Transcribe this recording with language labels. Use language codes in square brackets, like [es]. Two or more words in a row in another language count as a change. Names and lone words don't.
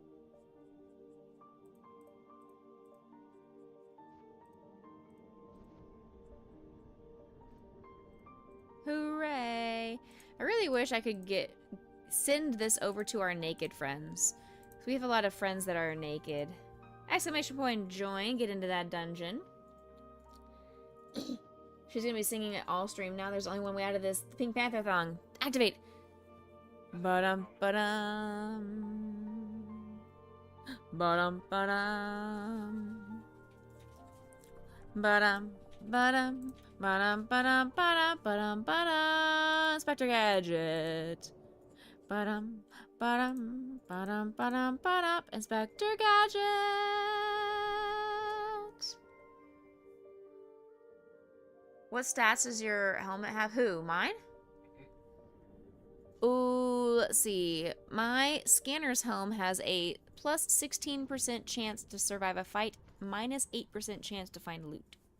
[en] Hooray! I really wish I could send this over to our naked friends. We have a lot of friends that are naked. Exclamation point join, get into that dungeon. She's gonna be singing it all stream now. There's only one way out of this. The Pink Panther thong. Activate! Ba-dum, ba-dum. Ba-dum, ba-dum. Ba-dum, ba-dum. Ba-dum, ba-dum, ba-dum, ba-dum, ba-dum. Inspector Gadget. Ba-dum, ba-dum, ba-dum, ba-dum, ba-dum. Inspector Gadget. What stats does your helmet have? Who? Mine? Ooh, let's see. My scanner's helm has a plus 16% chance to survive a fight, minus 8% chance to find loot.